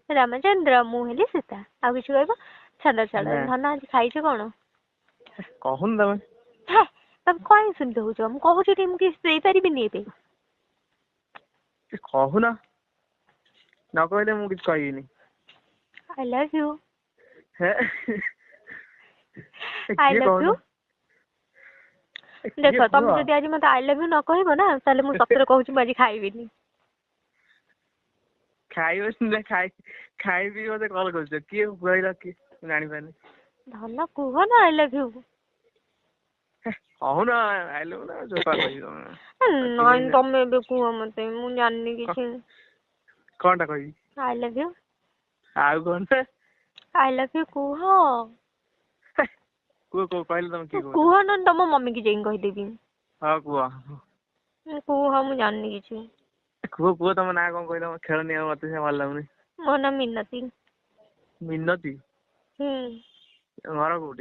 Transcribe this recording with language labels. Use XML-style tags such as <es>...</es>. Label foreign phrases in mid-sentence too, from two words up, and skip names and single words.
<or>ରାମଚନ୍ଦ୍ର ମୁଁ ହେଲି ସୀତା। ଆଉ କିଛି କହିବ? ଛାଡ ଧନ ଆଜି ଖାଇଛ କଣ? କହୁନ ତମେ। ତମେ କାଇଁ ସେମିତି ହଉଛ? ମୁଁ କହୁଛି ଟିକେ ମୁଁ କିଛି ଦେଇପାରିବିନି ଏବେ? କହୁନ ନ କହିଲେ ମୁଁ କିଛି କହିବିନି।</or> <en>I love you. I</en> <or>କିଏ</or> <en>love</en> <or>କହୁନ? you. ଦେଖ ତମେ ଯଦି ଆଜି ମତେ</or> <en>I love you</en> <or>ନ କହିବ ନା ତାହେଲେ ମୁଁ ସତରେ କହୁଛି ମୁଁ ଆଜି ଖାଇବିନି। ଖାଇବନି ନା ଖାଇବି ମତେ କଲ କରୁଛ କିଏ କହିଲ କିଏ ମୁଁ ଜାଣିପାରୁନି। ଧନ କୁହ ନା</or> <en>I love you।</en> <or>କହୁନ</or> <en>I love you</en> <or>ନା ଚୋପା କହିବି ନାଇଁ ତମେ ଏବେ କୁହ ମତେ ମୁଁ ଜାଣିନି କିଛି। କଣଟା କହିବି?</or> <en>I love you।</en> <or>ଆଉ କଣ?</or> <en>I love you କୁହ।</en> <or>କୁହ କହିଲେ ତମେ କିଏ କୁହ ନହେଲେ ତମ ମମି କି ଯାଇକି କହିଦେବି। ହଁ କୁହ। କୁହ ମୁଁ ଜାଣିନି କିଛି। କୁହ ତମ ନାଁ କଣ କହିଲ? ଖେଳନି ଆଉ ମତେ ଭଲ ଲାଗୁନି। ମୋ ନାଁ ମିନତି। ମିନତି? ଘର କୋଉଠି?</or>